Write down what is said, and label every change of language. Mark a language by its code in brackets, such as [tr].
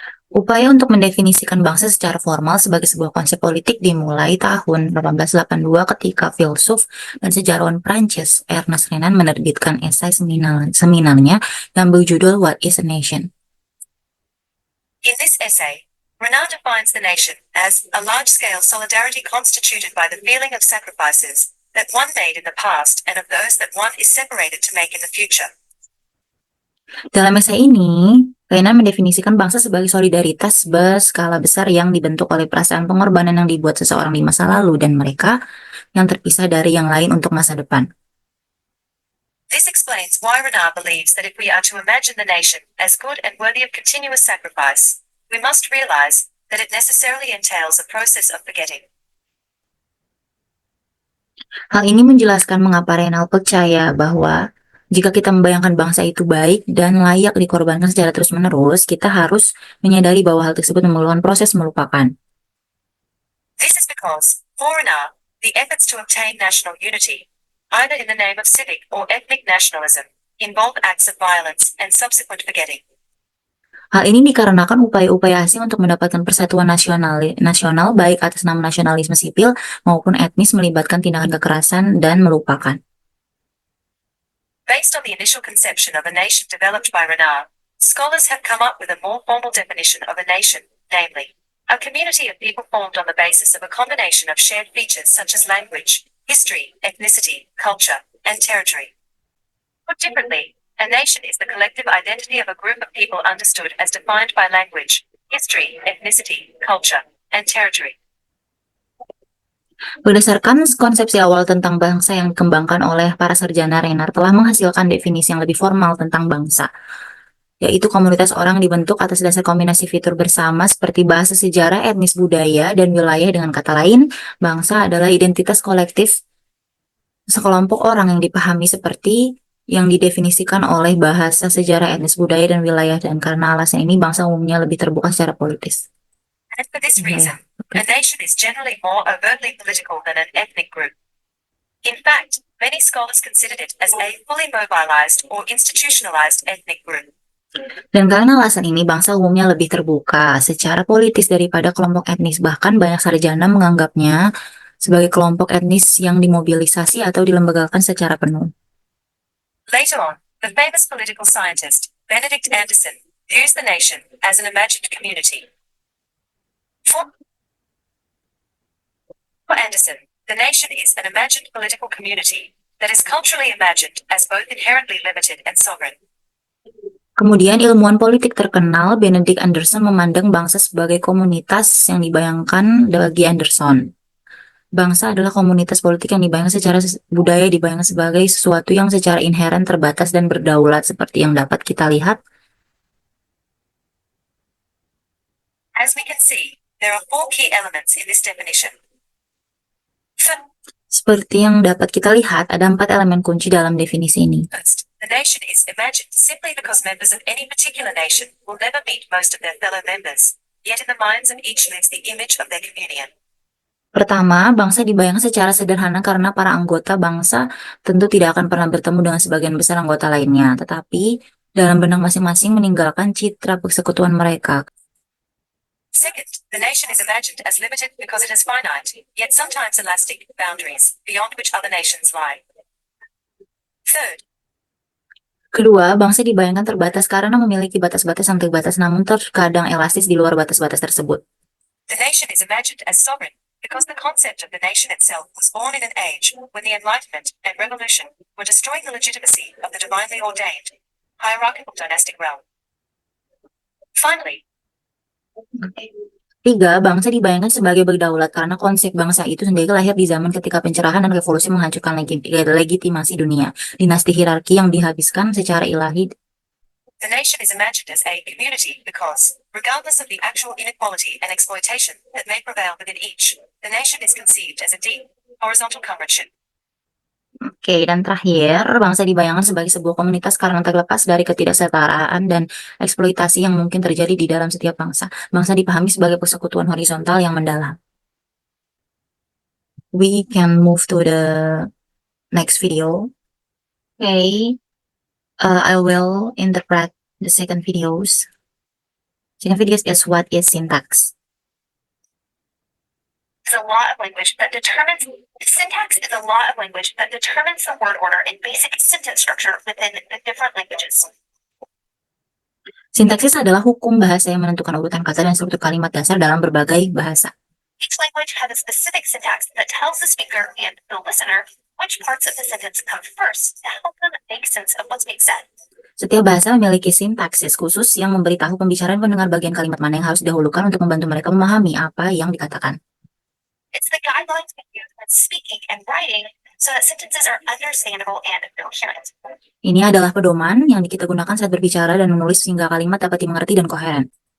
[id] Upaya untuk mendefinisikan bangsa secara formal sebagai sebuah konsep politik dimulai tahun 1882 ketika filsuf dan sejarawan Prancis Ernest Renan menerbitkan esai seminalnya yang berjudul [en] What is a Nation? In this essay, Renard defines the nation as a large-scale solidarity constituted by the feeling of sacrifices that one made in the past and of those that one is separated to make in the future. [id] Dalam esai ini, Renan mendefinisikan bangsa sebagai solidaritas berskala besar yang dibentuk oleh perasaan pengorbanan yang dibuat seseorang di masa lalu dan mereka yang terpisah dari yang lain untuk masa depan. [en] This explains why Renard believes that if we are to imagine the nation as good and worthy of continuous sacrifice, we must realize that it necessarily entails a process of forgetting. [id] Hal ini menjelaskan mengapa Renal percaya bahwa jika kita membayangkan bangsa itu baik dan layak dikorbankan secara terus-menerus, kita harus menyadari bahwa hal tersebut memerlukan proses melupakan. [en] This is because, for Renard, the efforts to obtain national unity, either in the name of civic or ethnic nationalism, involve acts of violence and subsequent forgetting. [id] Hal ini dikarenakan upaya-upaya asing untuk mendapatkan persatuan nasional baik atas nama nasionalisme sipil maupun etnis melibatkan tindakan kekerasan dan melupakan. [en] Based on the initial conception of a nation developed by Renard, scholars have come up with a more formal definition of a nation, namely, a community of people formed on the basis of a combination of shared features such as language, history, ethnicity, culture, and territory. Put differently, a nation is the collective identity of a group of people understood as defined by language, history, ethnicity, culture, and territory. [id] Berdasarkan konsepsi awal tentang bangsa yang dikembangkan oleh para sarjana, Renard telah menghasilkan definisi yang lebih formal tentang bangsa, yaitu komunitas orang dibentuk atas dasar kombinasi fitur bersama seperti bahasa, sejarah, etnis, budaya, dan wilayah. Dengan kata lain, bangsa adalah identitas kolektif sekelompok orang yang dipahami seperti yang didefinisikan oleh bahasa, sejarah, etnis, budaya, dan wilayah, dan karena alasan ini bangsa umumnya lebih terbuka secara politis. [en] And for this reason, a nation is generally more overtly political than an ethnic group. In fact, many scholars considered it as a fully mobilized or institutionalized ethnic group. [id] Dan karena alasan ini, bangsa umumnya lebih terbuka secara politis daripada kelompok etnis. Bahkan banyak sarjana menganggapnya sebagai kelompok etnis yang dimobilisasi atau dilembagakan secara penuh. [en] Later on, the famous political scientist, Benedict Anderson, views the nation as an imagined community. For Anderson, the nation is an imagined political community that is culturally imagined as both inherently limited and sovereign. [id] Kemudian ilmuwan politik terkenal Benedict Anderson memandang bangsa sebagai komunitas yang dibayangkan bagi Anderson. Bangsa adalah komunitas politik yang dibayangkan secara budaya dibayangkan sebagai sesuatu yang secara inheren terbatas dan berdaulat seperti yang dapat kita lihat. [en] As we can see, there are 4 key elements in this definition. [id] Seperti yang dapat kita lihat, ada 4 elemen kunci dalam definisi ini. [en] First, the nation is imagined simply because members of any particular nation will never meet most of their fellow members, yet in the minds of each lives the image of their communion. [id] Pertama, bangsa dibayangkan secara sederhana karena para anggota bangsa tentu tidak akan pernah bertemu dengan sebagian besar anggota lainnya, tetapi dalam benak masing-masing meninggalkan citra persekutuan mereka. [en] Second, the nation is imagined as limited because it has finite, yet sometimes elastic, boundaries, beyond which other nations lie. Third, [id] Kedua, bangsa dibayangkan terbatas karena memiliki batas-batas yang terbatas namun terkadang elastis di luar batas-batas tersebut. [en] the nation is imagined as sovereign because the concept of the nation itself was born in an age when the Enlightenment and Revolution were destroying the legitimacy of the divinely ordained, hierarchical dynastic realm. Finally, [id] Tiga, bangsa dibayangkan sebagai berdaulat karena konsep bangsa itu sendiri lahir di zaman ketika pencerahan dan revolusi menghancurkan legitimasi dunia. Dinasti hierarki yang dihabiskan secara ilahi. [en] the nation is imagined as a community because, regardless of the actual inequality and exploitation that may prevail within each, the nation is conceived as a deep, horizontal comradeship. [id] Oke, dan terakhir, bangsa dibayangkan sebagai sebuah komunitas karena terlepas dari ketidaksetaraan dan eksploitasi yang mungkin terjadi di dalam setiap bangsa. Bangsa dipahami sebagai persekutuan horizontal yang mendalam. [en] We can move to the next video. Okay, I will interpret the second videos. Second video is what is syntax. Is a law of language that determines syntax is a law of language that determines the word order and basic sentence structure within the different languages. [id] Sintaksis adalah hukum bahasa yang menentukan urutan kata dan struktur kalimat dasar dalam berbagai bahasa. [en] Each language has a specific syntax that tells the speaker and the listener which parts of the sentence come first to help them make sense of what's being said. [id] Setiap bahasa memiliki sintaksis khusus yang memberitahu pembicara dan pendengar bagian kalimat mana yang harus didahulukan untuk membantu mereka memahami apa yang dikatakan. [en] It's the guidelines we use when speaking and writing so that sentences are understandable and coherent. [id] Ini adalah pedoman yang kita gunakan saat berbicara dan menulis sehingga kalimat dapat dimengerti dan koheren.